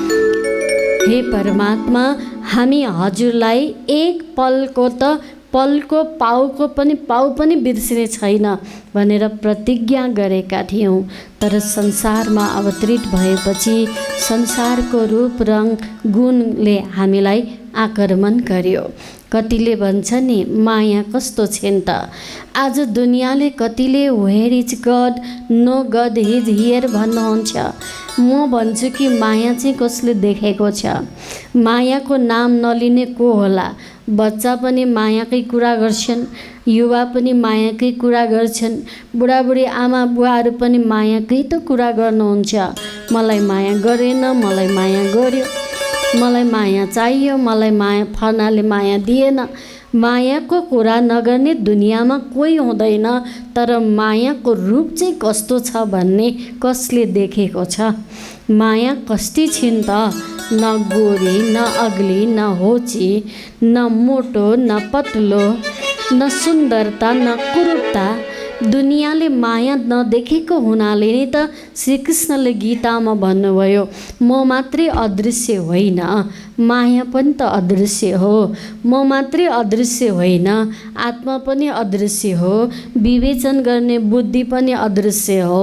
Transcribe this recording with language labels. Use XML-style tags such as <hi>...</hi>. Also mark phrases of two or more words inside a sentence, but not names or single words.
<ne>हे परमात्मा, हामी हजुरलाई एक पलको पाउको पनि पाउ पनि बिर्सिने छैन भनेर प्रतिज्ञा गरेका थियौँ। तर संसारमा अवतरित भएपछि संसारको रूप रङ गुणले हामीलाई आक्रमण गर्यो। कतिले भन्छ नि माया कस्तो छिन् त, आज दुनियाँले कतिले</ne> <en>where is God, no God is here</en> <ne>भन्नुहुन्छ। म भन्छु कि माया चाहिँ कसले देखेको छ, मायाको नाम नलिने को होला। बच्चा पनि मायाकै कुरा गर्छन्, युवा पनि मायाकै कुरा गर्छन्, बुढाबुढी आमा बुवाहरू पनि मायाकै त कुरा गर्नुहुन्छ। मलाई माया गरेन, मलाई माया गर्यो, मलाई माया चाहियो, मलाई माया फलानाले माया दिएन। मायाको कुरा नगर्ने दुनियाँमा कोही हुँदैन। तर मायाको रूप चाहिँ कस्तो छ भन्ने कसले देखेको छ। माया कस्ती छिन् त, न गोरी न अग्ली न होची, न मोटो न पतलो, न सुन्दरता न कुरूपता। दुनियाँले माया नदेखेको हुनाले नै त श्रीकृष्णले गीतामा भन्नुभयो म मात्रै अदृश्य होइन, माया पनि त अदृश्य हो, म मात्रै अदृश्य होइन, आत्मा पनि अदृश्य हो, विवेचन गर्ने बुद्धि पनि अदृश्य हो।</ne>